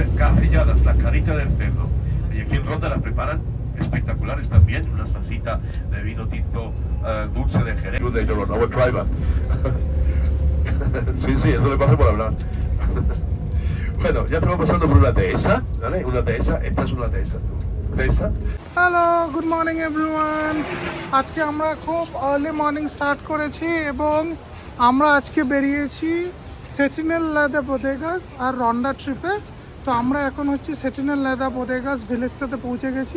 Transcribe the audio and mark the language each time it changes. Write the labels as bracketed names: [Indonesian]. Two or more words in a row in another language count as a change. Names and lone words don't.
[Spanish] Carrilladas, la carita del cerdo. Y aquí en Ronda las preparan espectaculares también, una salsita de vino tinto dulce de Jerez. De Llorona, driver. Sí, eso le pasa por hablar. Bueno, ya estamos pasando por una dehesa, ¿vale? Una dehesa, esta es una dehesa. Dehesa. [English] Hello good morning everyone. [Bangla] আজকে আমরা খুব [English] early morning start [Bangla] করেছি এবং আমরা আজকে বেরিয়েছি সেটিনেল লাদা বোদেগাস আর রন্ডা ট্রিপে। তো আমরা এখন হচ্ছে সেটিনেল লাদা বোদেগাস ভিলেজটাতে পৌঁছে গেছি।